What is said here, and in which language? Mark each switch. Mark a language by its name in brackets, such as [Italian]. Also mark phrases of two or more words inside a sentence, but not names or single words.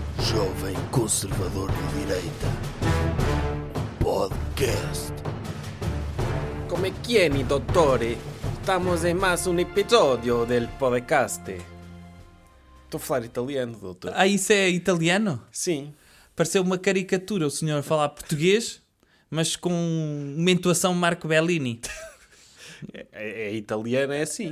[Portuguese] jovem conservador de direita. Podcast. [Italian] Come chiedi, dottore? [Portuguese] Estamos em mais um episódio del podcast. Estou a falar italiano, doutor. Ah, isso é italiano? Sim. Pareceu uma caricatura, o senhor a falar português, mas com uma entoação Marco Bellini. É italiano, é assim.